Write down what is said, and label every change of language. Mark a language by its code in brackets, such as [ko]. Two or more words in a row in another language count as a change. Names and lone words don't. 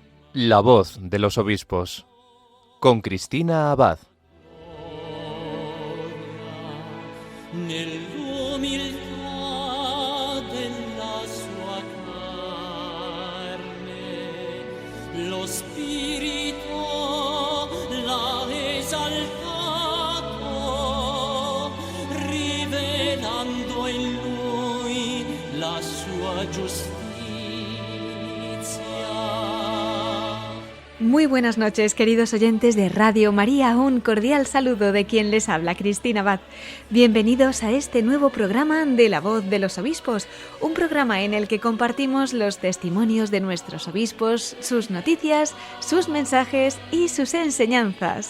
[es] La voz de los obispos, con Cristina Abad. [it] Nell'umiltà della sua carne, lo Spirito l'ha esaltato, rivelando in lui la sua giustizia. [es] Muy buenas noches, queridos oyentes de Radio María. Un cordial saludo de quien les habla, Cristina Abad. Bienvenidos a este nuevo programa de La Voz de los Obispos, un programa en el que compartimos los testimonios de nuestros obispos, sus noticias, sus mensajes y sus enseñanzas.